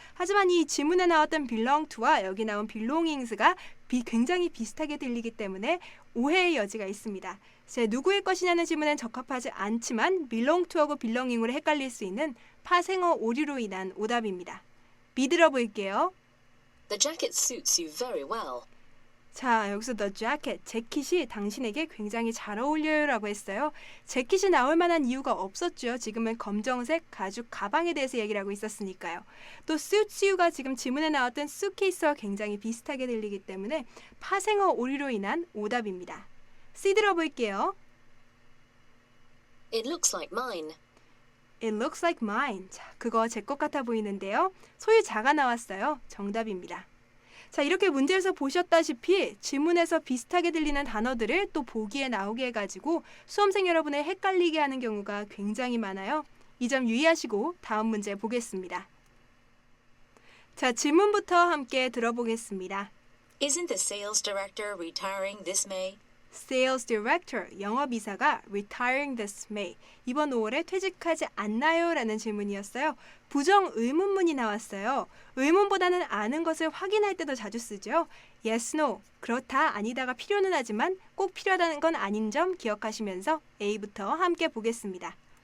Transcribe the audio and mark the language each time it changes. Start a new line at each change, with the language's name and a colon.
Korean: 하지만 이 지문에 나왔던 belong to와 여기 나온 belongings가 굉장히 비슷하게 들리기 때문에 오해의 여지가 있습니다. 누구의 것이냐는 질문엔 적합하지 않지만 belong to하고 belonging으로 헷갈릴 수 있는 파생어 오류로 인한 오답입니다. B 들어볼게요.
English: The jacket suits you very well.
Korean: 자, 여기서 the jacket, 재킷이 당신에게 굉장히 잘 어울려요 라고 했어요. 재킷이 나올 만한 이유가 없었죠. 지금은 검정색 가죽 가방에 대해서 얘기를 하고 있었으니까요. 또 suits you가 지금 지문에 나왔던 suitcase와 굉장히 비슷하게 들리기 때문에 파생어 오류로 인한 오답입니다. C 들어볼게요.
English: It looks like mine. It looks like mine.
Korean: 자, 그거 제 것 같아 보이는데요. 소유자가 나왔어요. 정답입니다. 자, 이렇게 문제에서 보셨다시피 지문에서 비슷하게 들리는 단어들을 또 보기에 나오게 해가지고 수험생 여러분을 헷갈리게 하는 경우가 굉장히 많아요. 이 점 유의하시고 다음 문제 보겠습니다. 자, 질문부터 함께 들어보겠습니다.
English: Isn't the sales director retiring this May?
Korean: Sales Director, 영업이사가
English: retiring this May,
Korean: 이번 5월에 퇴직하지 않나요? 라는 질문이었어요. 부정 의문문이 나왔어요. 의문보다는 아는 것을 확인할 때 더 자주 쓰죠. Yes, no, 그렇다, 아니다가 필요는 하지만 꼭 필요하다는 건 아닌 점 기억하시면서 A부터 함께 보겠습니다.